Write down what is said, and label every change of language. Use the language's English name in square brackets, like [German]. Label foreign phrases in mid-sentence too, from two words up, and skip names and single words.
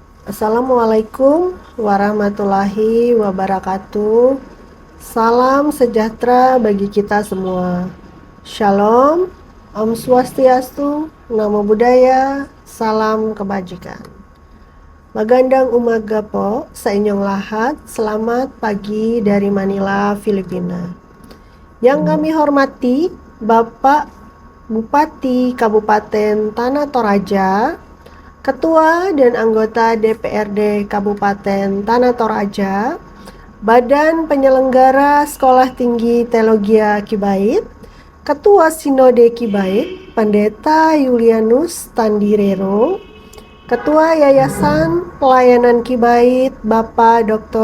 [Arabic] السلام عليكم ورحمة الله وبركاته. [Indonesian] Salam sejahtera bagi kita semua. Shalom, Om Swastiastu, [Pali] Namo Buddhaya, [Indonesian] salam kebajikan. [Filipino] Magandang umaga po, sa inyong lahat. [Indonesian] Selamat pagi dari Manila, Filipina. Yang kami hormati, Bapak Bupati Kabupaten Tanah Toraja, Ketua dan anggota DPRD Kabupaten Tanah Toraja, Badan Penyelenggara Sekolah Tinggi Teologi Kibait, Ketua Sinode Kibait, Pendeta Julianus Tandirero, Ketua Yayasan Pelayanan Kibait, Bapak Dr.